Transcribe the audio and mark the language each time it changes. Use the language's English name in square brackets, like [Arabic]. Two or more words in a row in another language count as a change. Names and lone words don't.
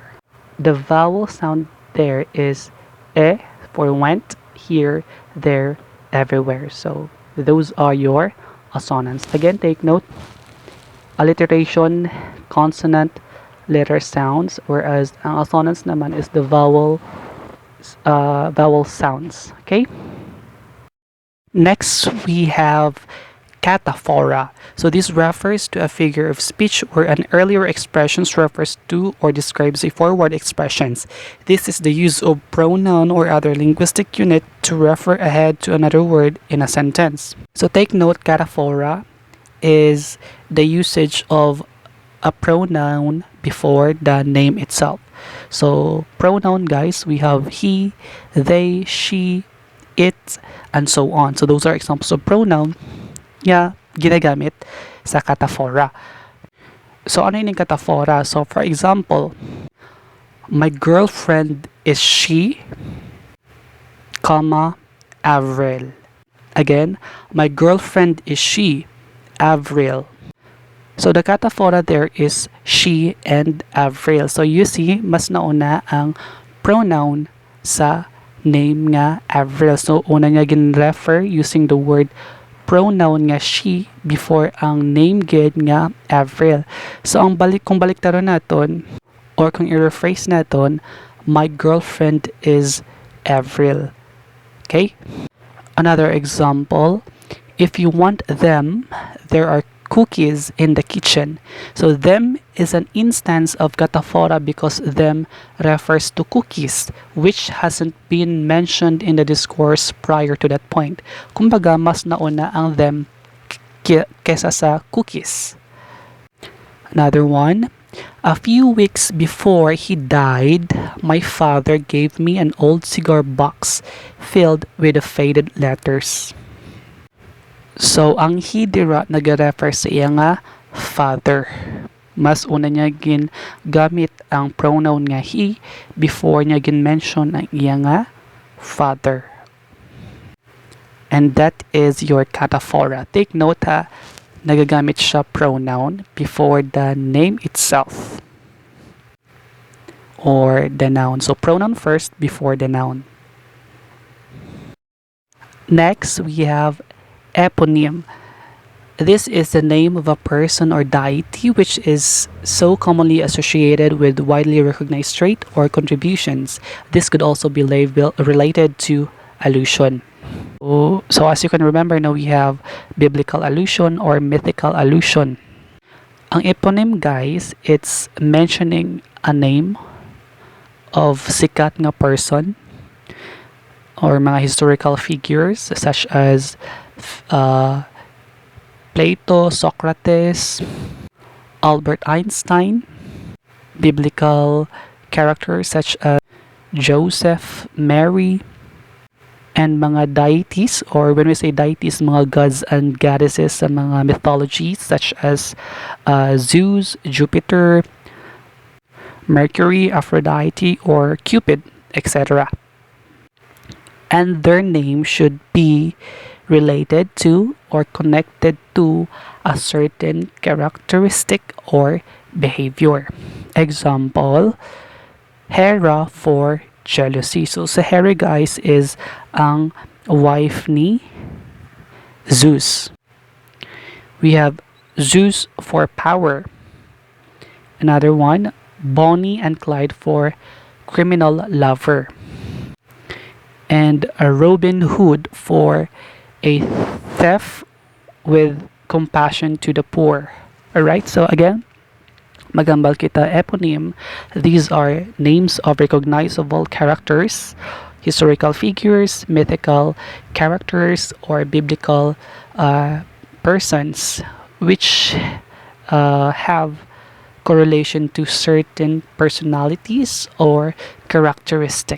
[English] The vowel sound there is E for went, here, there, everywhere. So those are your assonance. Again, take note, alliteration, consonant, letter sounds, whereas ang assonance naman is the vowel sounds. Okay? Next, we have cataphora. So this refers to a figure of speech where an earlier expression refers to or describes a forward expressions. This is the use of pronoun or other linguistic unit to refer ahead to another word in a sentence. So take note, cataphora is the usage of a pronoun before the name itself. So pronoun, guys, we have he, they, she, it, and so on. So those are examples of pronoun [Hiligaynon] nga ginagamit sa [English] cataphora. [Filipino] So ano yung cataphora? [English] So for example, my girlfriend is she, comma, Avril. Again, my girlfriend is she, Avril. So the cataphora there is she and Avril. So you see, [Hiligaynon] mas nauna ang pronoun sa name nga Avril. So una niya gin-refer [English] using the word pronoun [Hiligaynon] nga she before ang name gid nga Avril. So kung baliktaron naton or kung i-rephrase naton, [English] my girlfriend is Avril. Okay? Another example, if you want them, there are cookies in the kitchen. So them is an instance of cataphora because them refers to cookies, which hasn't been mentioned in the discourse prior to that point. [Filipino] Kumbaga, mas nauna ang them kesa sa cookies. [English] Another one, a few weeks before he died, my father gave me an old cigar box filled with faded letters. So, [Hiligaynon] ang he dira nag-refer sa iya nga father. Mas una niya gamit ang pronoun nga he before niya mention ang iya nga father. [English] And that is your cataphora. Take note ha, [Hiligaynon] nagagamit siya [English] pronoun before the name itself or the noun. So, pronoun first before the noun. Next, we have eponym. This is the name of a person or deity which is so commonly associated with widely recognized trait or contributions. This could also be related to allusion. So as you can remember, now we have biblical allusion or mythical allusion. Ang eponym, guys, it's mentioning a name of [Hiligaynon] sikat nga [English] person or mga historical figures such as Plato, Socrates, Albert Einstein, biblical characters such as Joseph, Mary, and mga deities, or when we say deities, mga gods and goddesses sa mga mythologies such as Zeus, Jupiter, Mercury, Aphrodite, or Cupid, etc. and their name should be related to or connected to a certain characteristic or behavior. Example, Hera for jealousy. [Hiligaynon] So sa Hera guys is ang wife ni Zeus. [English] We have Zeus for power. Another one, Bonnie and Clyde for criminal lover. And a Robin Hood for a theft with compassion to the poor. Alright, so again, [Hiligaynon] magambal kita eponym. [English] These are names of recognizable characters, historical figures, mythical characters, or biblical persons which have correlation to certain personalities or characteristic.